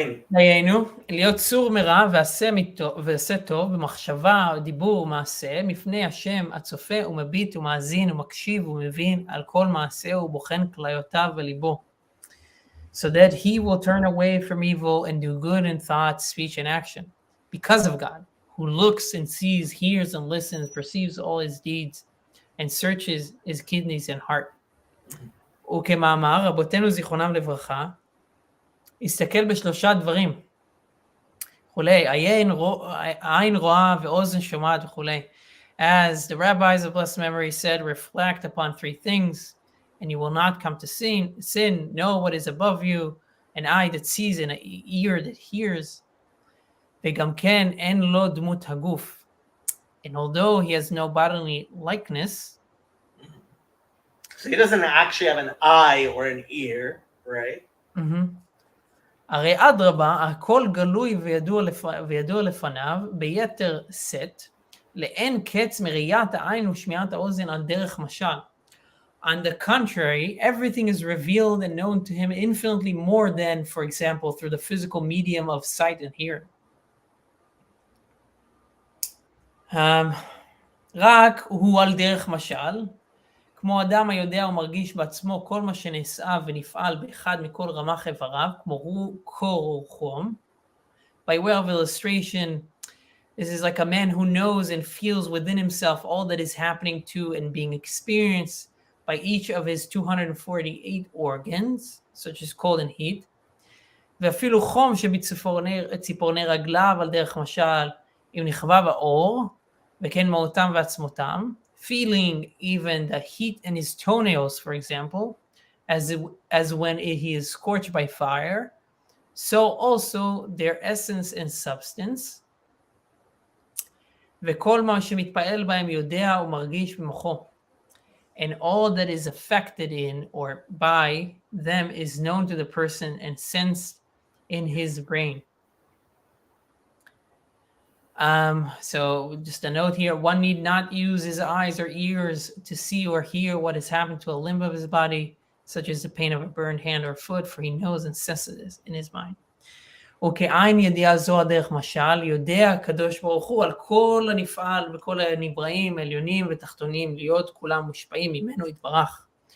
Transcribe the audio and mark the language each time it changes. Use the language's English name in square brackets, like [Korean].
[Hebrew] דיינו, להיות סור מרע ועשה טוב במחשבה, דיבור ומעשה, מפני השם הצופה ומביט ומאזין ומקשיב ומבין על כל מעשה ובוחן כליותיו וליבו. [English] So that he will turn away from evil and do good in thought, speech, and action. Because of God, who looks and sees, hears and listens, perceives all his deeds, and searches his kidneys and heart. [Hebrew] וכמאמר, רבותינו זיכרונם לברכה, הסתכל בשלושה דברים, וכולי, עין רואה ואוזן שומעת וכולי. [English] As the rabbis of blessed memory said, reflect upon three things, and you will not come to sin. Know what is above you, an eye that sees and an ear that hears. [Hebrew] וגם כן אין לו דמות הגוף. [English] And although he has no bodily likeness, so he doesn't actually have an eye or an ear, right? [Hebrew] הרי אדרבה, הכל גלוי וידוע לפניו ביתר שאת, לאין קץ מראיית העין ושמיעת האוזן על דרך משל. [English] On the contrary, everything is revealed and known to him infinitely more than, for example, through the physical medium of sight and hearing. [Hebrew] רק הוא על דרך משל, כמו אדם היודע ומרגיש בעצמו כל מה שנעשה ונפעל באחד מכל רמ"ח איבריו, כמו קור או חום. [English] By way of illustration, this is like a man who knows and feels within himself all that is happening to and being experienced by each of his 248 organs, such as cold and heat. [Hebrew] ואפילו חום שבציפורני רגליו על דרך משל, אם נכווה באור, וכן מהותם ועצמותם, [English] feeling even the heat in his toenails, for example, as when he is scorched by fire, so also their essence and substance. [Hebrew] וכל מה שמתפעל בהם יודע ומרגיש במוחו. [English] And all that is affected in or by them is known to the person and sensed in his brain. So just a note here, one need not use his eyes or ears to see or hear what has happened to a limb of his body, such as the pain of a burned hand or foot, for he knows and senses this in his mind. [Hebrew] וכעין ידיעה זו הדרך משל, יודע הקדוש ברוך הוא על כל הנפעל וכל הנבראים, עליונים ותחתונים, להיות כולם מושפעים ממנו יתברך.